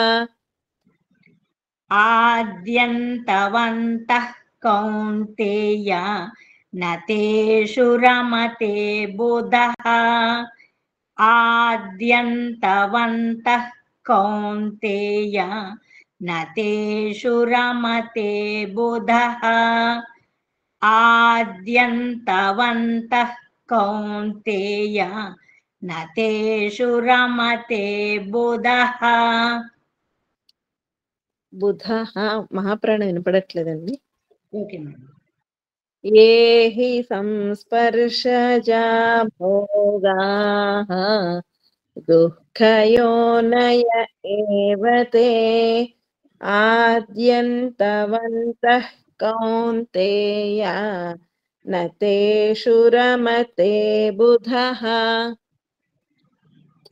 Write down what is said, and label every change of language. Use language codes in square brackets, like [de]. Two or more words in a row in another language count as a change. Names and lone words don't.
[sa] आद्यन्तवन्तः कौन्तेय न तेषु रमते बुधः आद्यन्तवन्तः कौन्तेय न तेषु रमते बुधः आद्यन्तवन्तः कौन्तेय न तेषु रमते बुधः [te] బుధః మహాప్రాణం వినపడట్లేదండి [en] okay madam [sa] ये हि संस्पर्शजा भोगाः दुःखयोनय एव ते आद्यन्तवन्तः कौन्तेय न तेषु रमते बुधः